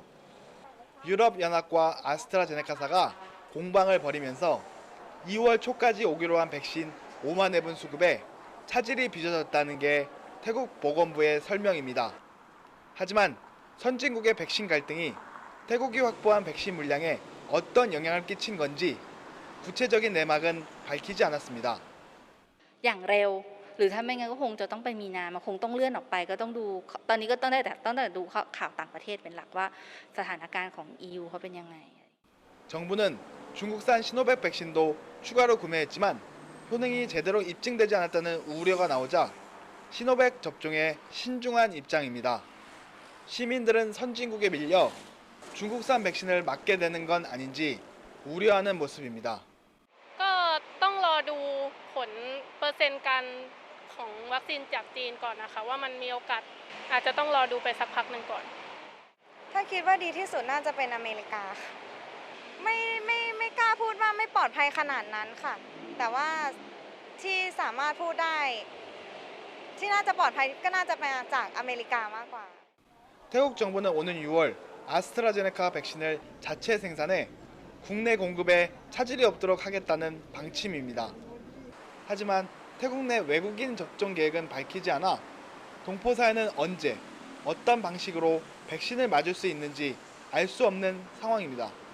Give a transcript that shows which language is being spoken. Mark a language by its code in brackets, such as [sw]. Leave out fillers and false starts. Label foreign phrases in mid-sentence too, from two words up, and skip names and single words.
[ko] 유럽연합과 아스트라제네카사가 공방을 벌이면서 2월 초까지 오기로 한 백신 5만 회분 수급에 차질이 빚어졌다는 게 태국 보건부의 설명입니다. 하지만 선진국의 백신 갈등이 태국이 확보한 백신 물량에 어떤 영향을 끼친 건지 구체적인 내막은 밝히지 않았습니다. [th] อย่างเร็วหรือถ้าไม่งั้นก็คงจะต้องไปมีนามันคงต้องเลื่อนออกไปก็ต้องดูตอนนี้ก็ต้องได้แต่ดูข่าวต่างประเทศเป็นหลักว่าสถานการณ์ของ EU เขาเป็นยังไง [ko] 정부는 중국산 시노백 백신도 추가로 구매했지만 효능이 제대로 입증되지 않았다는 우려가 나오자 시노백 접종에 신중한 입장입니다. 시민들은 선진국에 밀려 중국산 백신을 맞게 되는 건 아닌지 우려하는 모습입니다. [th] ก็ต้องรอดู เปอร์เซ็นต์การของวัคซีนจากจีนก่อนนะคะว่ามันมีโอกาสอาจจะต้องรอดูไปสักพักหนึ่งก่อน ถ้าคิดว่าดีที่สุดน่าจะเป็นอเมริกาค่ะไม่กล้าพูดว่าไม่ปลอดภัยขนาดนั้นค่ะแต่ว่าที่สามารถพูดได้ที่น่าจะปลอดภัยก็น่าจะมาจากอเมริกามากกว่า [ko] 태국 정부는 오는 6월 아스트라제네카 백신을 자체 생산해 국내 공급에 차질이 없도록 하겠다는 방침입니다. 하지만 태국 내 외국인 접종 계획은 밝히지 않아 동포사회는 언제 어떤 방식으로 백신을 맞을 수 있는지 알 수 없는 상황입니다.